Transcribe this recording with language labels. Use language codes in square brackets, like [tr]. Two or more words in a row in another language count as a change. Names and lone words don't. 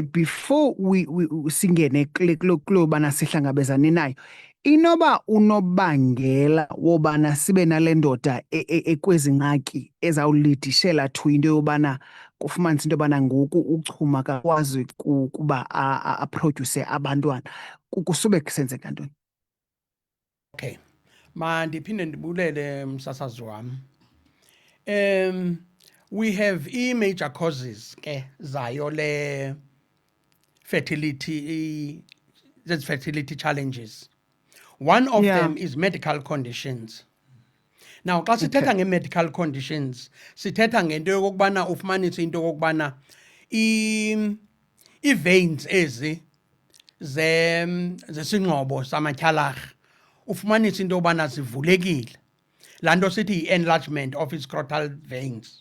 [en] before we [xh] singene kulobana sihlangabezane nayo inoba unobangela wobana sibe nale ndoda ekwezi ngxaki ezawulidishela to into yobana kufumanisa into yobana ngoku uchuma kakwazi ukuba aproduce abantwana kusube kusenzeka ntoni? Okay, mandiphinde ndibulele msasazi wam. [en] We have major causes [xh] ke zayo le [en] fertility challenges. One of them is medical conditions. [xh] Now xa sithetha nge- [en] medical conditions [xh] sithetha ngento yokokubana ufumanise into yokokubana ii-veins ezi zesingxobo samatyhalarha ufumanise into yobana zivulekile. Laa nto sithi [en] yi-enlargement of scrotal veins.